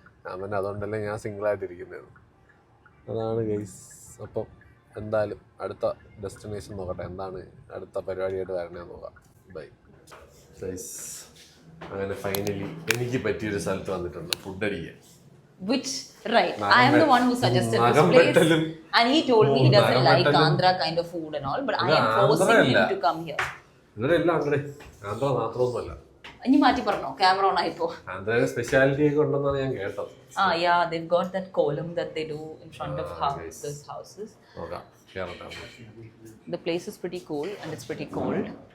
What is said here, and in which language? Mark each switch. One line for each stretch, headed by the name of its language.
Malayalam: ഞാൻ തന്നെ അതുകൊണ്ടല്ലേ ഞാൻ സിംഗിളായിട്ടിരിക്കുന്നത്. അതാണ് കേസ്. അപ്പം എന്തായാലും അടുത്ത ഡെസ്റ്റിനേഷൻ നോക്കട്ടെ. എന്താണ് അടുത്ത പരിപാടിയായിട്ട് വരണേന്ന് നോക്കാം. Bye guys. അങ്ങനെ ഫൈനലി എനിക്ക് പറ്റിയൊരു സ്ഥലത്ത് വന്നിട്ടുണ്ട് ഫുഡ് അടിക്കാൻ.
English: Which right, I am the one who suggested this place, and he told me he doesn't like Andhra kind of food and all, but I am forcing him to come here.
Malayalam: ഇവിടെ എല്ലാം ആന്ധ്ര മാത്രമൊന്നുമല്ല. ഇനി മാറ്റി പറഞ്ഞോ, camera on ആയിപ്പോ. ആന്ധ്രയുടെ speciality ഒക്കെ ഉണ്ടെന്നാണ് ഞാൻ കേട്ടത്.
English: Yeah, they've got that kolam that they do in front of houses. Okay, the place is pretty cool and it's pretty cold.